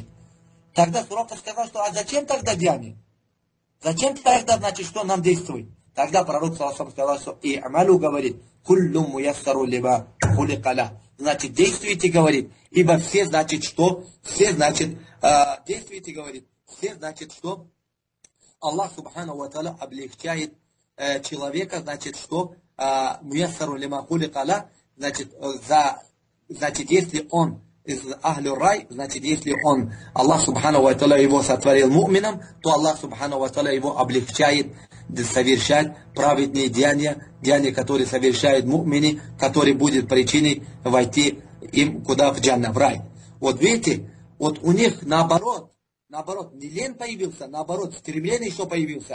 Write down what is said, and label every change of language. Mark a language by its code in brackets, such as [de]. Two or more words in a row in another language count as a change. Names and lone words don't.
[ru] Тогда пророк сказал, что а зачем тогда деяние? Зачем тогда, значит, что нам действовать? Тогда пророк саллаллаху сказал, что и амалу говорит, [ar] كل ميسر لما خلق له. [ru] Значит, действуйте, говорит, ибо все, значит, что? Все, значит, действуйте, говорит, все, значит, что? [ar] الله سبحانه وتعالى, [ru] облегчает человека, значит, что? [ar] ميسر لما خلق له, [ru] значит, если он из [ar] أهل الرأي, [ru] значит, если он, [ar] الله سبحانه وتعالى, [ru] его сотворил му'мином, то [ar] الله سبحانه وتعالى, [ru] его облегчает совершать праведные деяния, которые совершают му'мини, которые будет причиной войти им куда? В джанна, в рай. Вот видите, вот у них наоборот, не лень появился, наоборот, стремление еще появился.